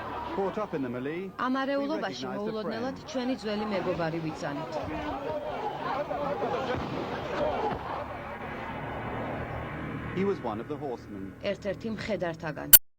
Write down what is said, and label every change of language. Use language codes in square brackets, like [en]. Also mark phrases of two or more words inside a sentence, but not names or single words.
[ka] ამ არეულობაში მოულოდნელად ჩვენი ძველი მეგობარი ვიწანით. [en] He was one of the horsemen. [ka] ერთ-ერთი მხედართაგან.